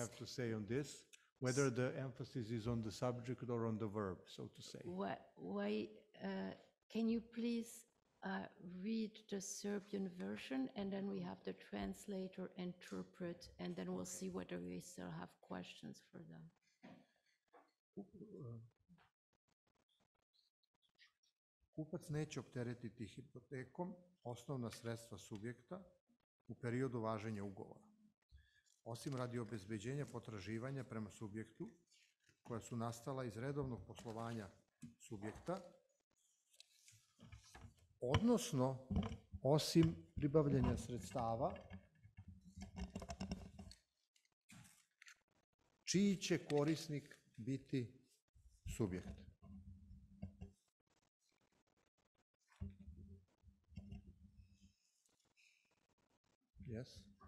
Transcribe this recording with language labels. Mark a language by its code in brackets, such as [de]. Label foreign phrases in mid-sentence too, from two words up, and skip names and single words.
[en] have to say on this, whether the emphasis is on the subject or on the verb, so to say. Why, can you please read the Serbian version, and then we have the translator interpret, and then we'll see whether we still have questions for them. [sr] Kupac neće opteretiti hipotekom osnovna sredstva subjekta u periodu važenja ugovora, osim radi obezbeđenja potraživanja prema subjektu koja su nastala iz redovnog poslovanja subjekta, odnosno osim pribavljanja sredstava čiji će korisnik biti subjekt. [en] Yes.